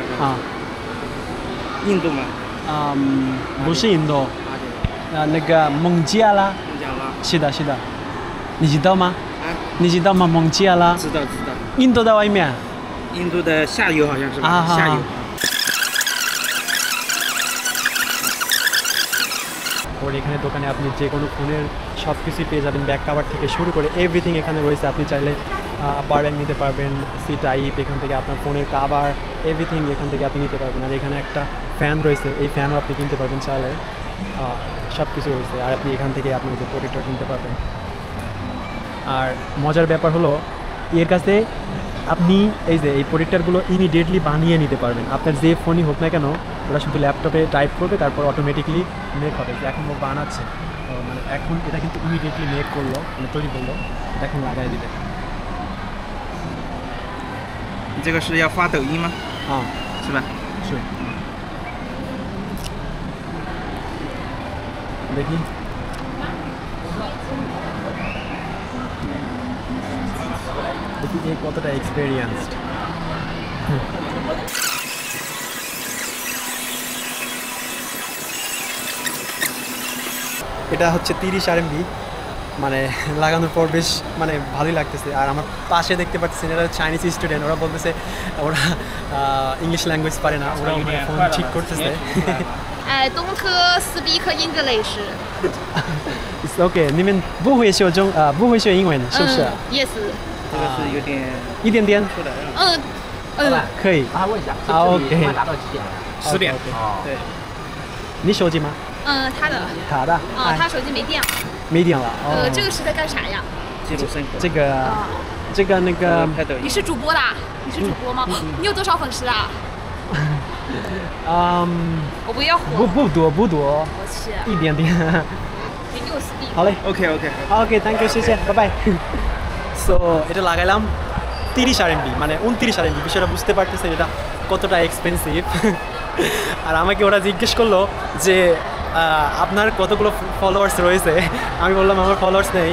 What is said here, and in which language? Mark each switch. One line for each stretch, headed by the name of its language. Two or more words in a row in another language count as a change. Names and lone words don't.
Chinese: 印度吗？不是印度。那个孟加拉。是的。你知道吗？你知道吗？孟加拉。知道。印度的外面。印度的下游好像是吧？下游。
Bangla: ওর এখানে দোকানে আপনি যে কোনো ফোনের সব কিছুই পেয়ে যাবেন,
English: back cover
Bangla: থেকে শুরু করে এভরিথিং এখানে রয়েছে। আপনি চাইলে
English: power bank
Bangla: নিতে পারবেন,
English: C type,
Bangla: এখান থেকে আপনার ফোনের কাভার এভরিথিং এখান থেকে আপনি নিতে পারবেন। আর এখানে একটা ফ্যান রয়েছে, এই ফ্যানও আপনি কিনতে পারবেন চাইলে। সব কিছু রয়েছে। আর আপনি এখান থেকে আপনার যে প্রোটেক্টর কিনতে পারবেন। আর মজার ব্যাপার হলো এর কাছে আপনি এই প্রোটেক্টরগুলো ইমিডিয়েটলি বানিয়ে নিতে পারবেন। আপনার যে ফোনই হোক না কেন, ওরা শুধু ল্যাপটপে টাইপ করবে, তারপর
English: automatically make
Bangla: হবে। যে এখন ও বানাচ্ছে, মানে এখন এটা কিন্তু ইমিডিয়েটলি মেক করলো, মানে তৈরি করলো, এটা এখন লাগাই দিবে।
Chinese: 这个是要发抖音吗？是吧？
Bangla: 是。দেখি কতটা এক্সপেরিয়েন্সড। এটা হচ্ছে 30 RMB, মানে লাগানোর পর বেশ মানে ভালোই লাগতেছে। আর আমার পাশে দেখতে পাচ্ছেন এরা
English: Chinese student,
Bangla: ওরা বলতেছে ওরা
English: English language
Bangla: পারে না, ওরা ফোন ঠিক করতেছে।
Chinese: 东科
English: speak English。 It's okay，
Chinese: 你们不会学英文是不是
English: ？Yes。
Chinese: 这个是有点一点点。可以。啊，问一下，啊，OK 达到几点了 10点。哦，对，你手机吗？他的。卡的。他手机没电了。没电了。这个是在干啥呀？记录生活。这个那个。拍抖音。你是主播的？你是主播吗？你有多少粉丝啊？我不要火。不多。我去。一点点。你给我 speak。好嘞。
English: OK OK。 okay thank you,
Bangla: শেষে
English: bye bye.
Bangla: সো এটা লাগাইলাম 30 RMB, মানে 29 RMB। বিষয়টা বুঝতে পারতেছে এটা কতটা এক্সপেন্সিভ। আর আমাকে ওরা জিজ্ঞেস করলো যে আপনার কতগুলো ফলোয়ার্স রয়েছে। আমি বললাম আমার ফলোয়ার্স নেই।